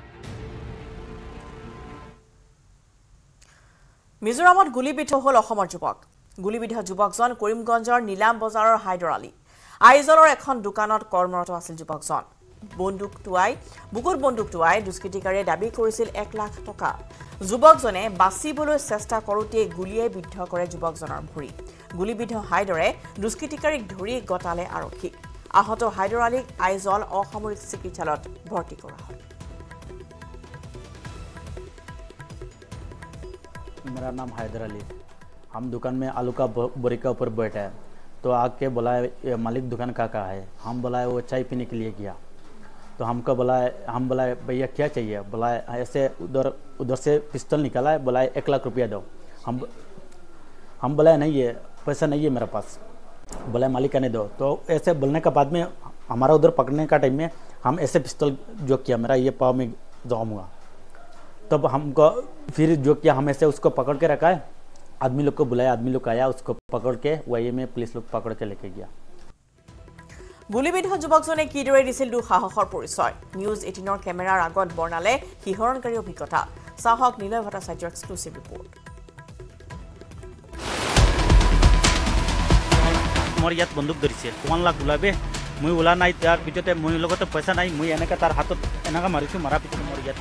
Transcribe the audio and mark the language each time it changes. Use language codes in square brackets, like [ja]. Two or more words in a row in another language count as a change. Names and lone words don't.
[as] মিজোৰামত গুলীবিদ্ধ হ'ল অসমৰ যুৱক গুলীবিদ্ধ যুৱকজন কৰিমগঞ্জৰ নীলাম বজাৰৰ হাইদৰ আলী আইজলৰ এখন দোকানত কৰ্মৰত আছিল যুৱকজন বুকুত বন্দুক টুৱাই দুষ্কৃতিকাৰীয়ে দাবী কৰিছিল 1 লাখ টকা যুৱকজনে বাচিবলৈ চেষ্টা কৰোঁতে গুলীয়াই বিদ্ধ কৰে যুৱকজনৰ ভৰি গুলীবিদ্ধ হাইদৰে দুষ্কৃতিকাৰীক ধৰি গতালে আৰক্ষীক আহত হাইদৰ আলীক আইজল অসামৰিক চিকিৎসালয়ত ভৰ্তি কৰা হয় [hi] मेरा नाम हैदर अली हम दुकान में आलू का बोरी के ऊपर बैठे हैं तो आके बुलाए मालिक दुकान का कहा है हम बुलाए वो चाय पीने के लिए गया तो हमको बुलाए हम बुलाए भैया क्या चाहिए बुलाए ऐसे उधर से पिस्तौल निकाला है बुलाए 1 लाख रुपया दो हम बुलाए नहीं है पैसा नहीं है मेरे पास बुलाए मालिक आने दो तो ऐसे बोलने के बाद में हमारा उधर पकड़ने का टाइम में हम ऐसे पिस्तौल जो किया मेरा ये पाँव में जाऊँगा तब हमको फिर जो किया हम ऐसे उसको पकड़ के रखा है आदमी लोग को बुलाया आदमी लोग आया उसको पकड़ के वही में पुलिस लोग पकड़ के लेके गया [as] গুলীবিদ্ধ যুৱকজনে কিদৰে দিছিল দুঃসাহসৰ পৰিচয় নিউজ 18ৰ কেমেৰাৰ আগত বৰ্ণালে শিহৰণকাৰী অভিজ্ঞতা চাহক নিলয় ভট্টাচাৰ্যৰ [en] exclusive report [as] মোৰ ইয়াত বন্দুক ধৰিছে 1 লাখ ওলাবে মই ওলা নাই তাৰ পিছতে মোৰ লগতে পইচা নাই মই এনেকৈ তাৰ হাতত এনেকৈ মাৰিছোঁ মাৰাৰ পিছতে মোৰ ইয়াত